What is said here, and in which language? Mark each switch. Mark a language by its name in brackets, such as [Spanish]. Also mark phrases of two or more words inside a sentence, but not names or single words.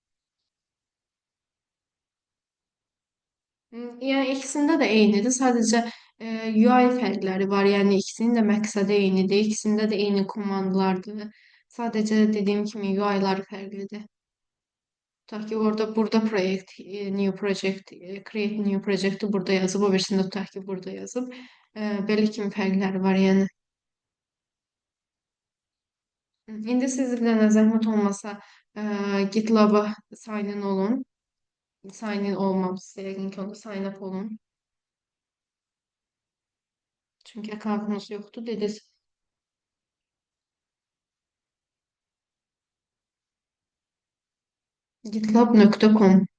[Azerbaijani] Yəni ikisində də eynidir. Sadəcə UI fərqləri var. Yəni ikisinin də məqsədi eynidir. İkisində də eyni komandalardır. Sadəcə dediyim kimi UI-lar fərqlidir. Tutaq ki, burada proyekt, [English] new project, create new project- [Azerbaijani] i burada yazıb, o birisində tutaq ki, burada yazıb. Belə kimi fərqləri var, yəni. İndi sizlə zəhmət olmasa GitLab-a [English] sign in [Azerbaijani] olun. [English] Sign in [Azerbaijani] olmamışsa yəqin ki, onda [English] sign up [Azerbaijani] olun. Çünki akkauntunuz yoxdur, dediniz. gitlab.com